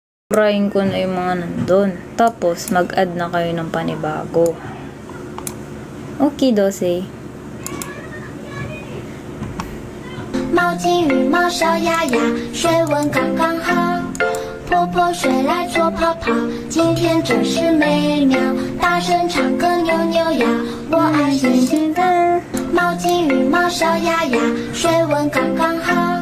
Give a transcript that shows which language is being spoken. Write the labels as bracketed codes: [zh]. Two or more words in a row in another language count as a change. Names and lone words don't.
[tl] Burahin ko na yung mga nandun. Tapos, mag-add na kayo ng panibago. Okay, Dose. [zh] 毛巾、羽毛、小鸭鸭，水温刚刚好。泼泼水来做泡泡，今天真是美妙。大声唱歌扭扭腰，我爱星星的。毛巾、羽毛、小鸭鸭，水温刚刚好。